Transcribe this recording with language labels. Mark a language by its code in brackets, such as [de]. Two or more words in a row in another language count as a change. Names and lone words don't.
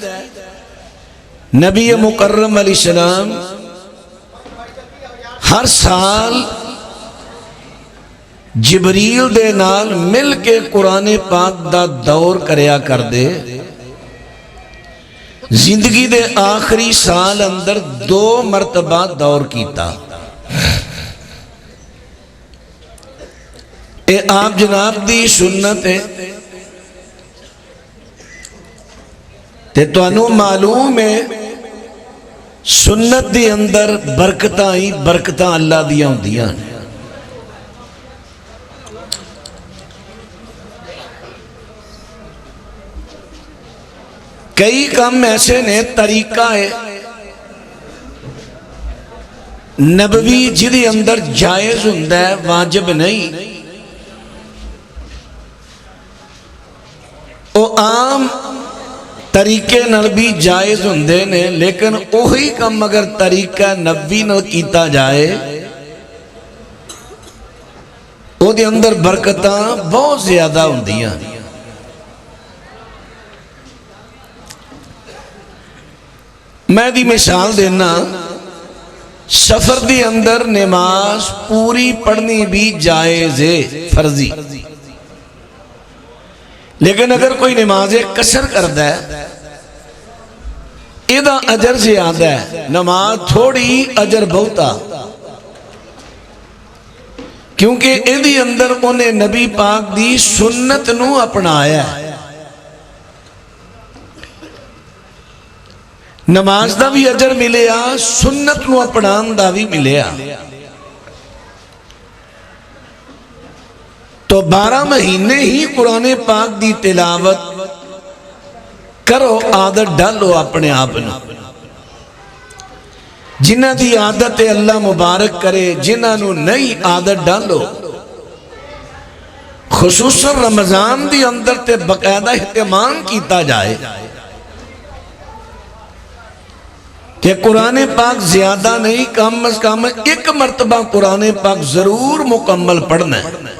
[pa] نبی مکرم [ar] علیہ السلام [pa] ہر سال جبریل دے نال مل کے قرآن پاک دا دور کریا کر دے، زندگی دے آخری سال اندر 2 مرتبہ دور کیتا۔ اے آپ جناب دی سنت ہے تے تانوں معلوم ہے سنت دے اندر برکتاں ہی برکتاں اللہ دیاں ہوندیاں نے۔ کئی کام ایسے نے طریقہ ہے نبوی جدے اندر جائز ہوندا ہے واجب نہیں، او عام طریقے نال بھی جائز ہوندے نے، لیکن وہی کم اگر طریقہ نبوی نال کیتا جائے او دے اندر برکتاں بہت زیادہ ہوندیاں۔ میں دی مثال دینا، سفر دی اندر نماز پوری پڑھنی بھی جائز ہے فرضی، لیکن اگر کوئی نماز قصر کردا ہے ایدہ اجر زیادہ ہے، نماز تھوڑی اجر بہتا، کیونکہ ایدی اندر انہیں نبی پاک دی سنت نو اپنایا ہے۔ نماز دا بھی اجر ملیا، سنت نو اپنان دا بھی ملیا۔ تو 12 مہینے ہی قرآن پاک دی تلاوت کرو، عادت ڈالو اپنے آپ نے۔ جنہ دی عادت اللہ مبارک کرے، جنہ نو نئی عادت ڈالو، خصوصاً رمضان دی اندر تے باقاعدہ اہتمام کیتا جائے کہ قرآن پاک زیادہ نہیں، کم از کم ایک مرتبہ قرآن پاک ضرور مکمل پڑھنا ہے۔